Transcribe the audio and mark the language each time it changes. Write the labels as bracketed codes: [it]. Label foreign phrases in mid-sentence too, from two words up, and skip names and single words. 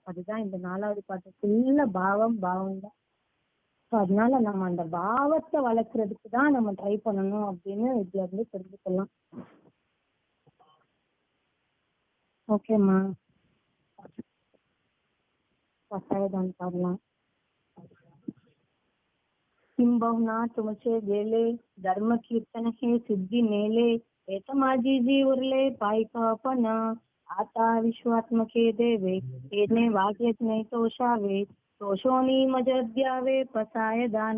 [ta] அதுதான் இந்த 4வது பாட்டு ஃபுல்லா பாவம் பாவம் தான். அதனால நம்ம அந்த பாவத்தை வளர்க்கறதுக்கு தான் நம்ம ட்ரை பண்ணணும் அப்படின்னு இதுல இருந்து தெரிஞ்சுக்கலாம். ஓகேம்மா, கட்டாயதான் பாடலாம். [mr] किंबहुना तुमचे गेले धर्म कीर्तन हे सिद्धी नेले, एक माझी जी उरले पायकापण, आता विश्वात्मके देवे येणे वागेत नाही तोषावे, तोषोनी मज द्यावे पसाय दान